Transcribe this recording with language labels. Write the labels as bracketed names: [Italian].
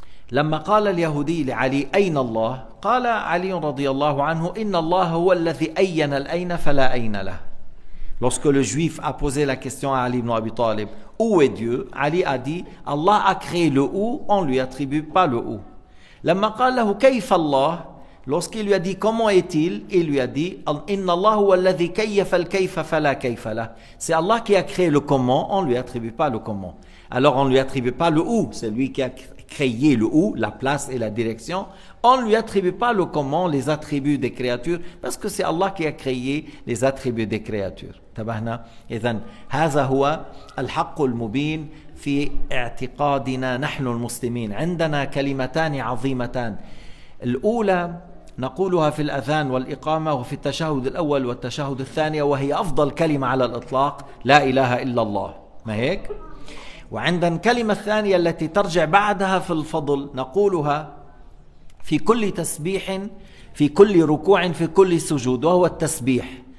[Arabic] لما قال اليهودي لعلي أين الله؟ قال علي رضي الله عنه إن الله هو الذي أين الأين فلا أين له. [French] Lorsque le juif a posé la question à Ali ibn Abi Talib, où est Dieu? Ali a dit, Allah a créé le où, on lui attribue pas le où. [Arabic] لما قال له كيف الله? [French] Lorsqu'il lui a dit comment est-il, il lui a dit [Arabic] إن الله هو الذي كيف الكيف فلا كيف له. [French] C'est Allah qui a créé le comment, on lui attribue pas le comment. Alors on lui attribue pas le où, c'est lui qui a créé le où, la place et la direction. On ne lui attribue pas le comment, les attributs des créatures, parce que c'est Allah qui a créé les attributs des créatures. [Arabic] انتبهنا؟ إذن هذا هو الحق المبين في اعتقادنا نحن المسلمين. عندنا كلمتان عظيمتان، الأولى نقولها في الأذان والإقامة وفي التشهد الأول والتشهد الثاني، وهي أفضل كلمة على الإطلاق، لا إله إلا الله، ما هيك؟ وعندنا الكلمة الثانية التي ترجع بعدها في الفضل نقولها في كل تسبيح، في كل ركوع، في كل سجود، وهو التسبيح.